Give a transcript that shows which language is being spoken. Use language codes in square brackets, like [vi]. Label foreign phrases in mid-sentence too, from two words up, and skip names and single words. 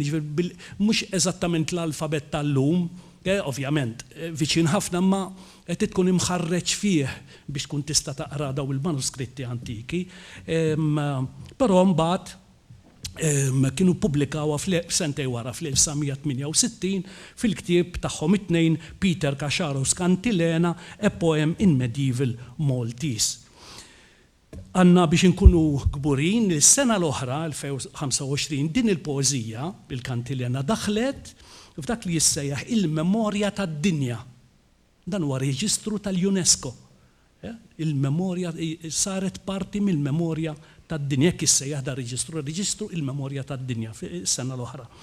[mt] mhux eżattament l-alfabet tal-lum, ovvjament, viċin ħafna ma qed tkun imħarreġ fih biex tkun tista' taqra daw il-manuskritti antiki, però mbagħad kienu pubblikawha f'sentej wara fl-1968 fil-ktieb tagħhom it-tnejn Peter Casciaro's Cantilena, [en] a poem in medieval Maltese. [mt] Għanna biex nkunu kburin, il-sena l-oħra, 2025, din il-poezija, il-kantilena, daħlet f'dak li jissejjaħ il-memorja tad-dinja. Dan huwa reġistru tal-UNESCO. Il-memorja saret parti mill-memorja tad-dinja, jekk jissejjaħ da reġistru il-memorja tad-dinja fis-sena l-oħra.